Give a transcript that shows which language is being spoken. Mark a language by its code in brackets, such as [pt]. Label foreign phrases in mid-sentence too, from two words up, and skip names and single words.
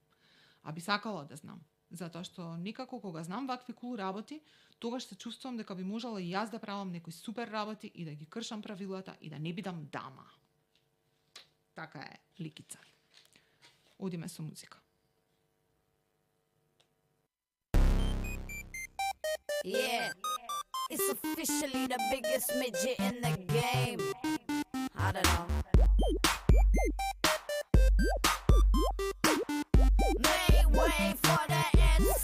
[mk] А би сакала да знам, затоа што некако кога знам вакви кул работи, тогаш се чувствувам дека би можела и јас да правам некои супер работи и да ги кршам правилата и да не бидам дама. Така е ликица. Одиме со музика. [en] Yeah, it's officially the biggest midget in the game. I don't know. Make way for the insult.